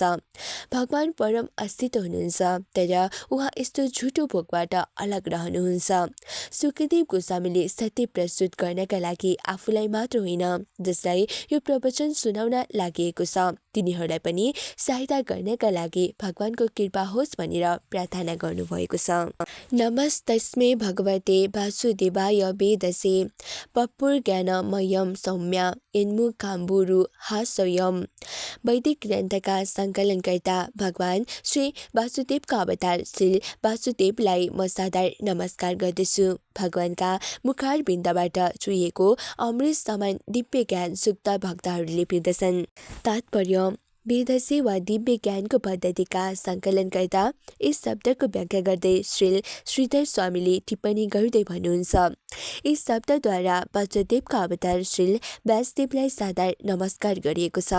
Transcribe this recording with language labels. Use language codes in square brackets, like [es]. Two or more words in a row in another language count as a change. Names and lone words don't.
[ne] भगवान परम अस्तित्व हुनुहुन्छ, तर उहाँ यस्तो झुटो भोगबाट अलग रहनुहुन्छ। सुखदेव गोस्वामीले सत्य प्रस्तुत गर्नका लागि आफूलाई मात्र होइन, जसलाई यो प्रवचन सुनाउन लागिएको छ तिनीहरूलाई पनि सहायता गर्नका लागि भगवानको कृपा होस् भनेर प्रार्थना गर्नुभएको छ। [sa] नमस्तस्मै भगवते वासुदेवाय वेदसे पपुर्ज्ञानमयं सौम्य यन्मुखाम्बुरु हास्यम्। [ne] वैदिक ग्रन्थका सङ्कलनकर्ता भगवान श्री वासुदेवका अवतार श्री वासुदेवलाई म सादर नमस्कार गर्दछु। भगवानका मुखारबिन्दबाट चुहिएको अमृत समान दिव्य ज्ञान सुक्त भक्तहरूले पिर्दछन्। तात्पर्य: वेदसे वा दिव्य ज्ञानको पद्धतिका सङ्कलनकर्ता यस शब्दको व्याख्या गर्दै श्री श्रीधर स्वामीले टिप्पणी गर्दै भन्नुहुन्छ, यस शब्दद्वारा वासुदेवका अवतार श्री व्यासदेवलाई सादर नमस्कार गरिएको छ।